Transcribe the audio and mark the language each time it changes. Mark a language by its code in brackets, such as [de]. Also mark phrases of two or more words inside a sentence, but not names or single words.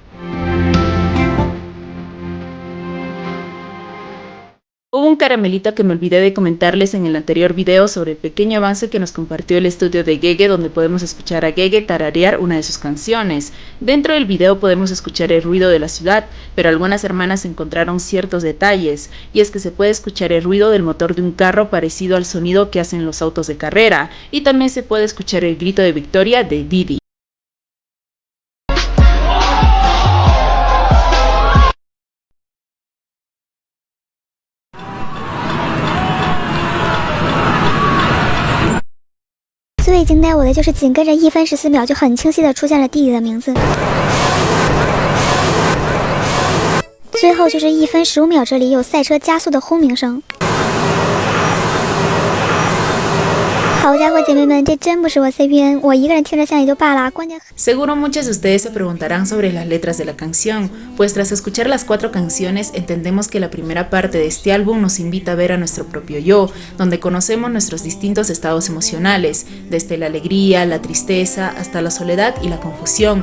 [es] Hubo un caramelito que me olvidé de comentarles en el anterior video sobre el pequeño avance que nos compartió el estudio de Gege, donde podemos escuchar a Gege tararear una de sus canciones. Dentro del video podemos escuchar el ruido de la ciudad, pero algunas hermanas encontraron ciertos detalles, y es que se puede escuchar el ruido del motor de un carro parecido al sonido que hacen los autos de carrera, y también se puede escuchar el grito de victoria de Didi. [zh] 最惊呆我的就是紧跟着1分14秒就很清晰的出现了弟弟的名字，最后就是1分15秒，这里有赛车加速的轰鸣声。好家伙，姐妹们，这真不是我 CPN， 我一个人听着像也就罢了，关键。 [es] Seguro muchas de ustedes se preguntarán sobre las letras de la canción, pues tras escuchar las 4 canciones entendemos que la primera parte de este álbum nos invita a ver a nuestro propio yo, donde conocemos nuestros distintos estados emocionales, desde la alegría, la tristeza, hasta la soledad y la confusión.